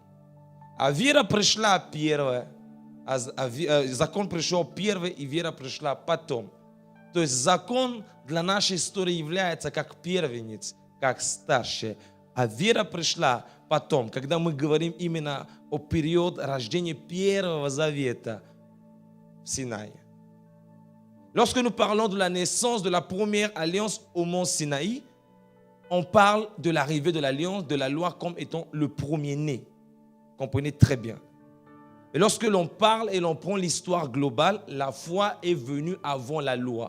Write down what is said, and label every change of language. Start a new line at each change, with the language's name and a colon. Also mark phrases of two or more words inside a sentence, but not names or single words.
Russian: А вера пришла первая, закон пришел первый, и вера пришла потом. То есть закон для нашей истории является как первенец, как старшие. А вера пришла потом, когда мы говорим именно о период рождения Первого Завета в Синае.
French: Lorsque nous parlons de la naissance de la première alliance au mont Sinaï, on parle de l'arrivée de l'alliance, de la loi comme étant le premier-né. Comprenez très bien. Et lorsque l'on parle et l'on prend l'histoire globale, la foi est venue avant la loi.